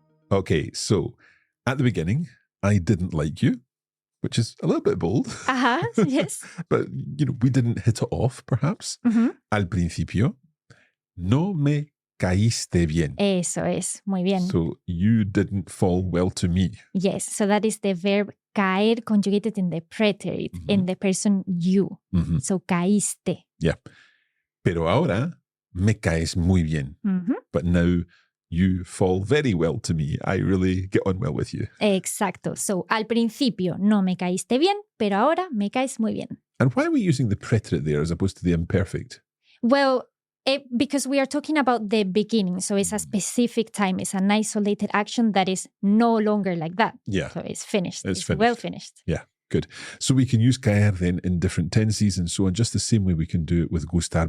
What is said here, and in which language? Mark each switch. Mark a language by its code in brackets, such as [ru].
[en] Okay, so at the beginning, I didn't like you, which is a little bit bold. Yes. But, we didn't hit it off, perhaps. [es] Al principio, no me caíste bien. Eso es, muy bien. [en] So you didn't fall well to me. Yes, so that is the verb caer conjugated in the preterite, in the person you. So caíste. [es] Yeah. Pero ahora me caes muy bien. [en] But now You fall very well to me. I really get on well with you. [es] Exacto. So, al principio no me caíste bien, pero ahora me caes muy bien. [en] And why are we using the preterite there as opposed to the imperfect? Well, because we are talking about the beginning. So it's a specific time. It's an isolated action that is no longer like that. Yeah. So it's finished. It's finished. Well finished. Yeah, good. So we can use caer then in different tenses and so on, just the same way we can do it with gustar.